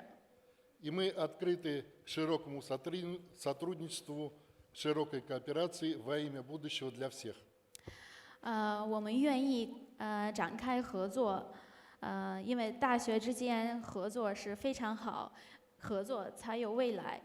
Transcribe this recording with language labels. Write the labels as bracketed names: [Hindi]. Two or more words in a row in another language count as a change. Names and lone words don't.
[Russian] И мы открыты к широкому сотрудничеству, широкой кооперации во имя будущего для всех. [Chinese] 我们愿意展开合作，因为大学之间合作是非常好，合作才有未来。